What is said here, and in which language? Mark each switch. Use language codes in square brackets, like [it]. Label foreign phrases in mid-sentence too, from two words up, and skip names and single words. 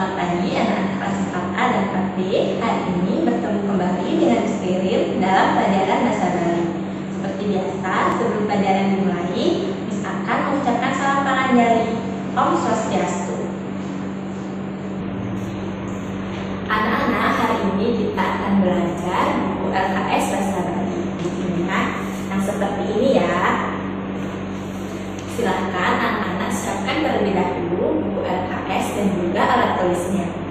[id] pagi anak-anak kelas 4A dan 4B. Hari ini bertemu kembali dengan Miss Ririn dalam pelajaran bahasa Bali. Seperti biasa, sebelum pelajaran dimulai, Miss akan mengucapkan salam panganjali. [sa] Om Swastiastu. [id] Anak-anak, hari ini kita akan belajar buku LKS Bahasa Bali. Bukunya yang seperti ini ya. Silahkan anak-anak siapkan terlebih dahulu buku LKS dan juga alat tulisnya.